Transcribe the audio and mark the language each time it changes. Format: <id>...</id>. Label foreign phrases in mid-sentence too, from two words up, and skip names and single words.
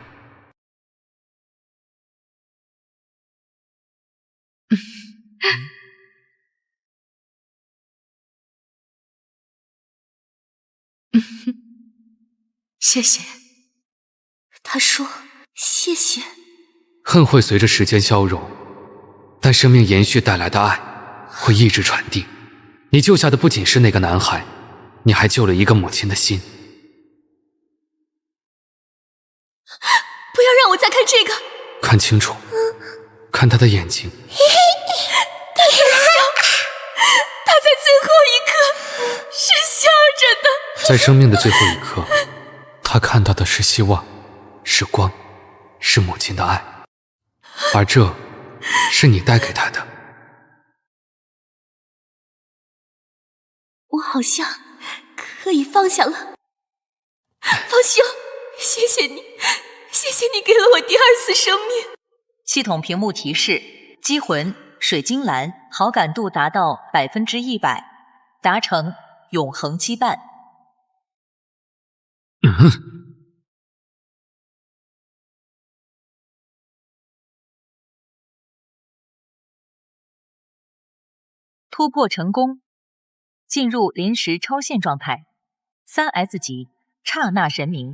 <zh>謝謝。他說謝謝。恨會隨着時間消融，但生命延續帶來的愛會一直傳遞。你救下的不僅是那個男孩，你還救了一個母親的心。不要讓我再看這個。看清楚，看他的眼睛。他在笑，他在最後一刻是笑着的。在生命的最後一刻，他看到的是希望，是光，是母親的愛，而這是你帶給他的。我好像可以放下了。方兄，謝謝你，謝謝你給了我第二次生命。系統屏幕提示：擊魂水晶蘭好感度達到100%，達成永恆羈絆。突破成功，進入臨時超限狀態，3S 級剎那神明。</zh>